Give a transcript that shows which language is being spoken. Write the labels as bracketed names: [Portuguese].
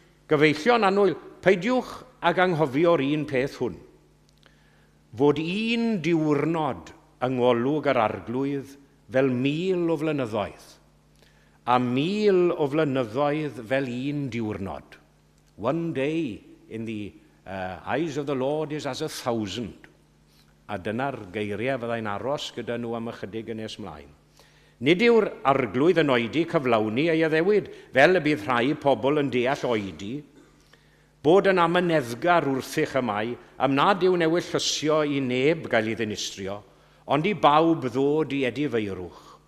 [Welsh] Gyfeillio'n annwyl, peidiwch ag anghofio'r un peth hwn, fod un diwrnod yng ngolwg yr arglwydd fel 1000 o flynyddoedd, a 1000 o flynyddoedd fel un diwrnod. [English] One day in the eyes of the Lord is as 1,000. [Welsh] A dyna'r geiriau fyddai'n aros gyda nhw am ychydig yn nes mlaen. Nid yw'r arglwydd yn oedi cyflawni ei addewid, fel y bydd rhai pobl yn deall oedi, bod yn amyneddgar wrthych y mae, am nad yw newid llysio i neb gael ei ddinistrio, ond i bawb ddod i edifeirwch.